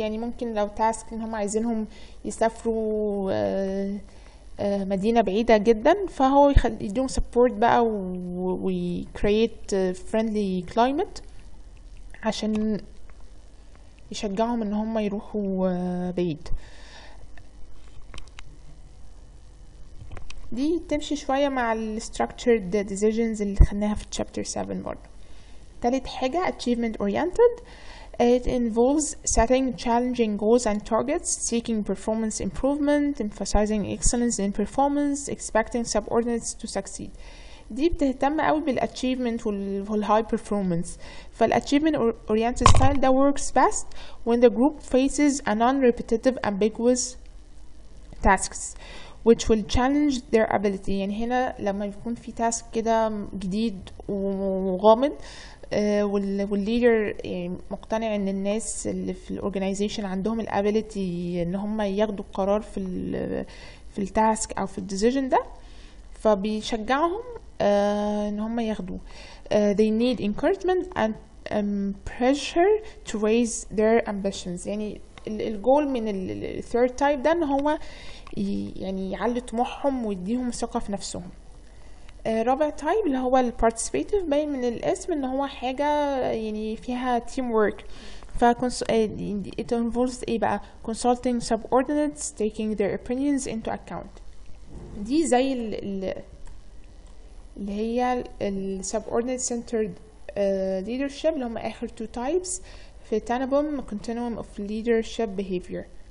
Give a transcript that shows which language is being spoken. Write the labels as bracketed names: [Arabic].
[Arabic] يعني ممكن لو تاسك ان هم عايزينهم يسافروا مدينة بعيدة جدا، فهو يديهم support بقى و [English] create friendly climate [Arabic] عشان يشجعهم ان هم يروحوا بعيد. دي تمشي شوية مع ال [English] structured decisions [Arabic] اللي خدناها في chapter 7 برضه. تالت حاجة [English] achievement oriented. It involves setting challenging goals and targets, seeking performance improvement, emphasizing excellence in performance, expecting subordinates to succeed. [Arabic] دي بتهتم قوي بالachievement وال [English] high performance. فالachievement oriented style that works best when the group faces a non-repetitive ambiguous tasks which will challenge their ability. [Arabic] يعني هنا لما يكون في تاسك كده جديد وغامض والليدر يعني مقتنع ان الناس اللي في الاورجنايزيشن عندهم الابيليتي ان هم ياخدوا القرار في التاسك او في الديسيجن ده، فبيشجعهم ان هم ياخدوه. [English] they need encouragement and pressure to raise their ambitions. [Arabic] يعني الجول من الثيرد تايب ده ان هو يعني يعلي طموحهم ويديهم ثقة في نفسهم. رابع تايب اللي هو البارتيسيبيتيف، باين من الاسم ان هو حاجة يعني فيها تيم ورك. [English] it involves [Arabic] ايه بقى؟ [English] consulting subordinates, taking their opinions into account. [Arabic] دي زي اللي هي [English] subordinate centered leadership [Arabic] اللي هم اخر [English] two types [Arabic] في تانبوم [English] continuum of leadership behavior.